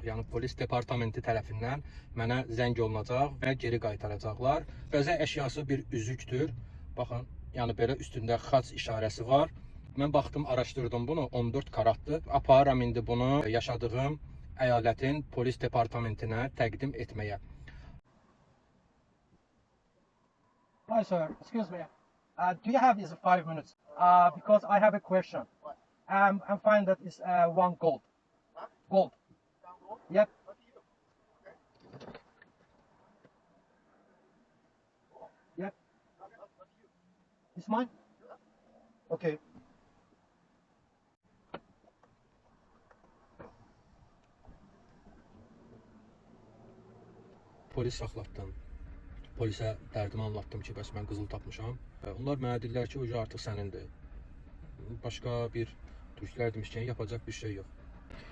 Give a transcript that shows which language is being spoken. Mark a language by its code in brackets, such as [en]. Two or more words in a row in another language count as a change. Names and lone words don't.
[az] Yəni polis departamenti tərəfindən mənə zəng olunacaq və geri qaytaracaqlar. Bəzək əşyası bir üzükdür. Baxın, yəni belə üstündə xaç işarəsi var. Mən baxdım, araşdırdım bunu, 14 karatdır. Aparıram indi bunu yaşadığım əyalətin polis departamentinə təqdim etməyə. [en] Hi sir, excuse me. Do you have this 5 minutes? Because I have a question. I'm finding that it's one gold. Gold. Yep. Yep. It's mine? Okay. [az] Polis saxlatdım. Polisə dərdimi anlattım ki, bəs mən qızıl tapmışam. Onlar mənə dedilər ki, o artıq sənindir. Başqa bir türklər demişkən yapacaq bir şey yox.